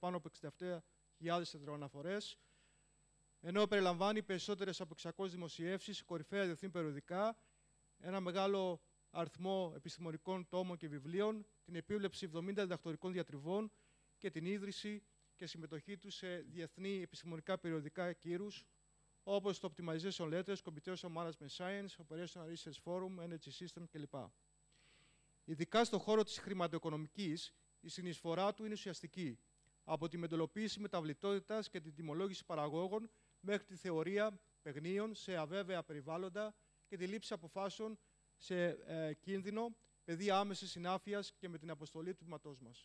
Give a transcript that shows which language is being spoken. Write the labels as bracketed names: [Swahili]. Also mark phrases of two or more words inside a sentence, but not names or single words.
[Greek] πάνω από 67.000 τετρααναφορές, ενώ περιλαμβάνει περισσότερες από 600 δημοσιεύσεις, κορυφαία διεθνή περιοδικά, ένα μεγάλο αριθμό επιστημονικών τόμων και βιβλίων, την επίβλεψη 70 διδακτορικών διατριβών και την ίδρυση και συμμετοχή του σε διεθνή επιστημονικά περιοδικά κύρους, όπως το Optimization Letters, Computational Management Science, Operational Research Forum, Energy System κλπ. Ειδικά στον χώρο της χρηματοοικονομικής, η συνεισφορά του είναι ουσιαστική, από τη μοντελοποίηση μεταβλητότητας και την τιμολόγηση παραγόγων μέχρι τη θεωρία παιγνίων σε αβέβαια περιβάλλοντα και τη λήψη αποφάσεων σε κίνδυνο, πεδία άμεσης συνάφειας και με την αποστολή του τμήματός μας.